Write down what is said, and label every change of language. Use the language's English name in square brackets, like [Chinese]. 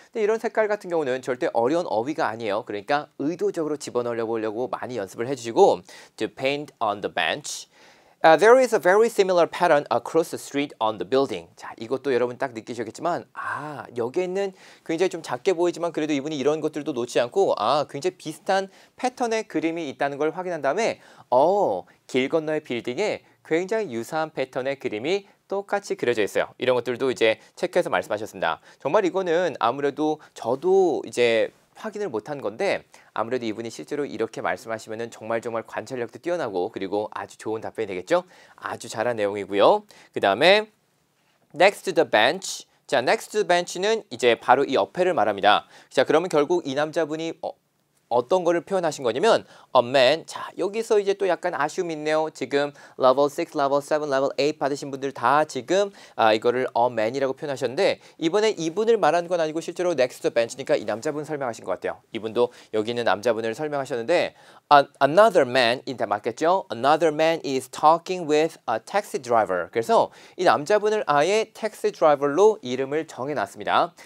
[Korean] 근데 이런 색깔 같은 경우는 절대 어려운 어휘가 아니에요. 그러니까 의도적으로 집어넣으려고 많이 연습을 해주시고 [English] to paint on the bench. There is a very similar pattern across the street on the building. [Korean] 자, 이것도 여러분 딱 느끼셨겠지만 여기에 있는 굉장히 좀 작게 보이지만 그래도 이분이 이런 것들도 놓지 않고 굉장히 비슷한 패턴의 그림이 있다는 걸 확인한 다음에 길 건너의 빌딩에 굉장히 유사한 패턴의 그림이 똑같이 그려져 있어요. 이런 것들도 이제 체크해서 말씀하셨습니다. 정말 이거는 아무래도 저도 이제 확인을 못한 건데 아무래도 이분이 실제로 이렇게 말씀하시면은 정말 관찰력도 뛰어나고 그리고 아주 좋은 답변이 되겠죠? 아주 잘한 내용이고요. 그 다음에 [English] next to the bench. [Korean] 자, [English] next to the bench [Korean] 는 이제 바로 이 옆에를 말합니다. 자, 그러면 결국 이 남자분이 어떤 거를 표현하신 거냐면 a man. 자, 여기서 이제 또 약간 아쉬움이 있네요. 지금 level 6, level 7, level 8 받으신 분들 다 지금 이거를 a man이라고 표현하셨는데 이번에 이분을 말하는 건 아니고 실제로 next bench니까 이 남자분 설명하신 것 같아요. 이분도 여기 있는 남자분을 설명하셨는데 [English] another man [Korean] 인데 맞겠죠? [English] Another man is talking with a taxi driver. [Korean] 그래서 이 남자분을 아예 택시 드라이버로 이름을 정해놨습니다.